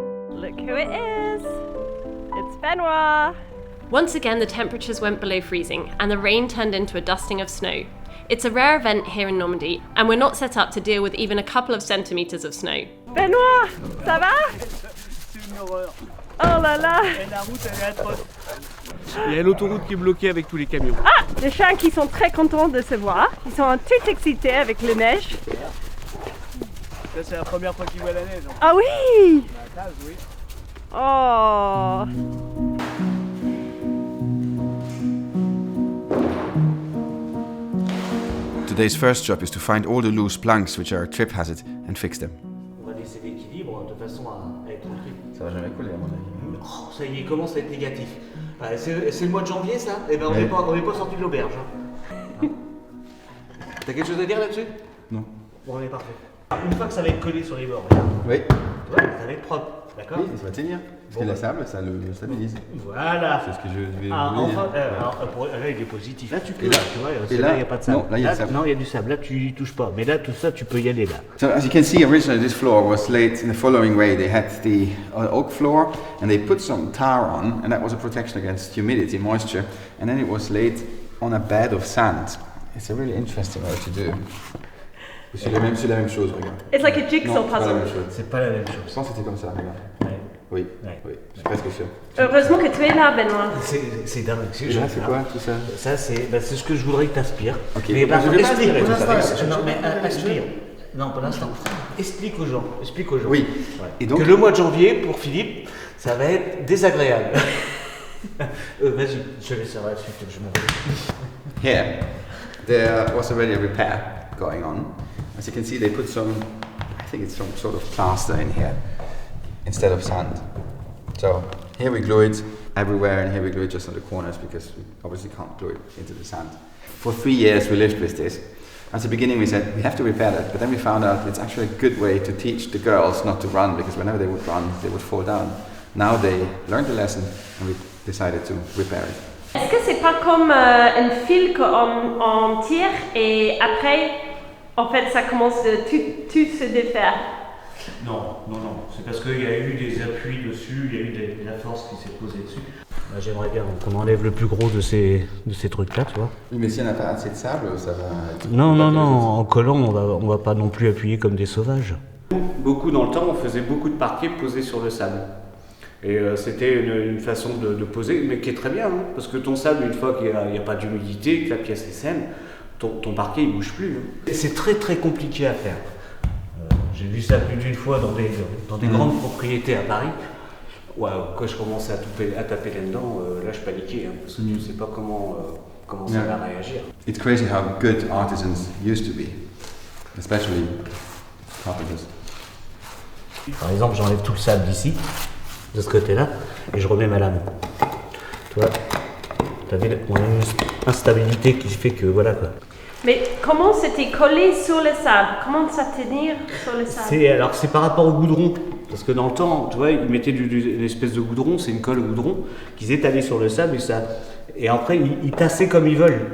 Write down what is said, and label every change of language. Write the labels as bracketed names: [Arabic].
[English] Look who it is! It's Benoit! Once again, the temperatures went below freezing and the rain turned into a dusting of snow. It's a rare event here in Normandy and we're not set up to deal with even a couple of centimeters of snow. [French] Benoit, ça va? C'est une horreur. Oh là là! Et la route, elle est atroce. Il y a l'autoroute qui est bloquée avec tous les camions. Ah! Les chiens qui sont très contents de se voir. Ils sont tout excités avec les neiges. Ça, c'est la première fois qu'ils voient la neige. Ah oui! La case, oui. Oh! [English] Today's first job is to find all the loose planks which are a trip hazard and fix them. [French] On va laisser l'équilibre de façon à être tranquille. Ça va jamais couler à mon avis. Oh, ça y est, il commence à être négatif. C'est le mois de janvier ça? Eh ben on n'est pas sorti de l'auberge. Hein. T'as quelque chose à dire là-dessus? Non. Bon, on est parfait. Une fois que ça va être collé sur les bords, regarde. Oui. Tu vois, ça va être propre, d'accord? Oui, ça va tenir. Parce que la sable, ça le stabilise. Voilà. C'est ce que je vais Enfin, là il est positif. Là tu peux, tu vois, là il n'y a pas de sable. Non, là il y a du sable. Non, il y a du sable, là tu n'y touches pas. Mais là tout ça tu peux y aller là. [English] So as you can see, originally this floor was laid in the following way. They had the oak floor and they put some tar on, and that was a protection against humidity, moisture, and then it was laid on a bed of sand. It's a really interesting way to do. [French] C'est la même chose, regarde. [English] It's like a jigsaw puzzle. [French] C'est pas la même chose. Je pense que c'était comme ça, regarde. Ouais. Oui, Ouais. oui, je suis presque sûr. Heureusement que tu es là, Benoît. C'est dingue. Et là, c'est quoi tout ça? Ça, c'est ce que je voudrais que tu aspires. Ok. Mais par Je contre, vais pas explique aspirer pour tout ça. l'instant. Non, mais aspire. Non, pour l'instant. Explique aux gens. Oui. Ouais. Et donc, que le mois de janvier, pour Philippe, ça va être désagréable. Vas-y, je laisse ça là-dessus, je m'en vais. [English] here, there was already a repair going on. As you can see, they put some, I think it's some sort of plaster in here instead of sand. So here we glue it everywhere, and here we glue it just on the corners because we obviously can't glue it into the sand. For 3 years we lived with this. At the beginning we said we have to repair that, but then we found out it's actually a good way to teach the girls not to run, because whenever they would run they would fall down. Now they learned the lesson and we decided to repair it. [French] Est-ce que c'est pas comme un fil qu'on tire et après, en fait, ça commence de tout se défaire? Non. C'est parce qu'il y a eu des appuis dessus, il y a eu de la force qui s'est posée dessus. J'aimerais bien qu'on enlève le plus gros de ces trucs-là, tu vois. Oui, mais si on n'a pas assez de sable, ça va... Non, en collant, on va pas non plus appuyer comme des sauvages. Beaucoup dans le temps, on faisait beaucoup de parquet posé sur le sable. Et c'était une façon de poser, mais qui est très bien, hein, parce que ton sable, une fois qu'il n'y a pas d'humidité, que la pièce est saine, ton parquet il bouge plus. Hein. C'est très très compliqué à faire. J'ai vu ça plus d'une fois dans des grandes propriétés à Paris. Ouais, quand je commençais à taper là-dedans, là je paniquais, hein, parce que tu ne sais pas comment ça va réagir. [English] It's crazy how good artisans used to be, especially carpenters. [French] Par exemple, j'enlève tout le sable d'ici, de ce côté-là, et je remets ma lame. Tu vois, tu as vu une instabilité qui fait que voilà quoi. Mais comment c'était collé sur le sable? Comment ça tenir sur le sable? C'est par rapport au goudron, parce que dans le temps, tu vois, ils mettaient une espèce de goudron, c'est une colle au goudron, qu'ils étalaient sur le sable et après ils tassaient comme ils veulent.